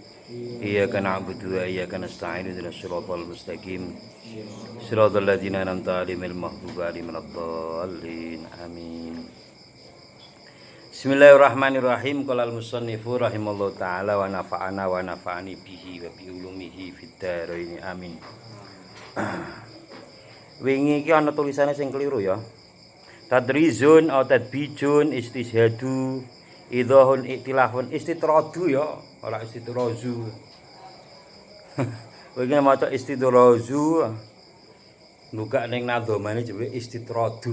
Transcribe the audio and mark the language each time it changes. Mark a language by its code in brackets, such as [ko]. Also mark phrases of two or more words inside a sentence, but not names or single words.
[ar] إياك نعبد وإياك نستعين اهدنا الصراط المستقيم. صراط الذين أنعمت عليهم غير المغضوب عليهم ولا الضالين. Amin. بسم الله الرحمن الرحيم. قال المصنف رحمه الله تعالى ونفعنا ونفعني به وبعلومه في الدارين. Amin. [jv] Wingi iki ana tulisane sing keliru ya. [ar] تطريز أو تذبيج استشهاد إيضاح اختلاف استطراد [jv] ya, ora istitrazu. Wingi maca istitrazu buka ning nadhamane jebule istitradu.